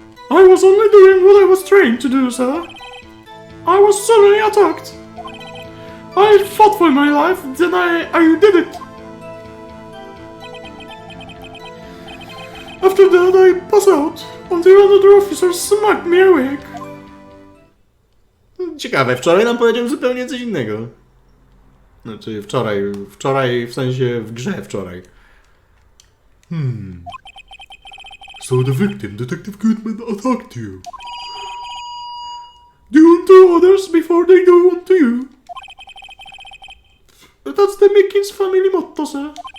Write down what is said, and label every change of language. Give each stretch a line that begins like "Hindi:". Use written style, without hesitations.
English: I was only doing what I was trained to do, sir. I was suddenly attacked. I fought for my life, then I did it. After that, I passed out until another officer smacked me awake.
Polish: Ciekawe, wczoraj nam powiedział zupełnie coś innego. Znaczy wczoraj w sensie w grze wczoraj.
English: So the victim, Detective Goodman, attacked you. Do unto others before they do unto you. That's the Mickens family motto, sir.